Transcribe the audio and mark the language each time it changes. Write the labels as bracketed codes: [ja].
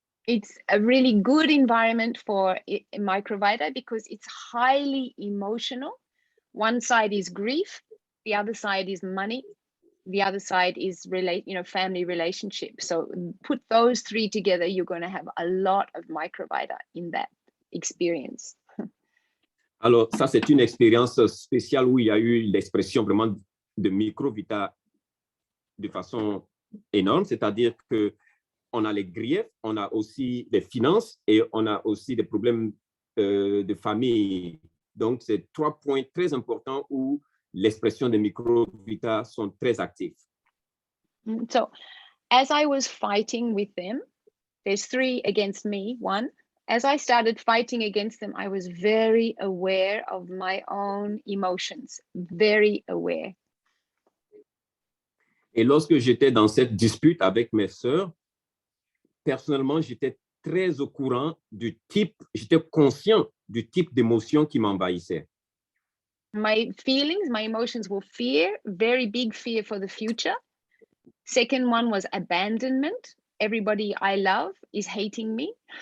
[en] It's a really good environment for Microvita because it's highly emotional. One side is grief, the other side is money, the other side is family relationship. So put those three together, you're going to have a lot of Microvita in that experience. [fr] Alors, ça, c'est une expérience spéciale où il y a eu l'expression vraiment de Microvita de façon énorme, c'est-à-dire que on a les griefs, on a aussi les finances et on a aussi des problèmes de famille. Donc, c'est 3 points très importants où l'expression des microvita sont très actifs. [en] So, as I was fighting with them, there's 3 against me, 1. As I started fighting against them, I was very aware of my own emotions, very aware. [fr] Et lorsque j'étais dans cette dispute avec mes sœurs, personnellement, j'étais très au courant du type, j'étais conscient du type d'émotion qui m'envahissait. [en] My feelings, my emotions were fear, very big fear for the future. Second one was abandonment. Everybody I love is hating me.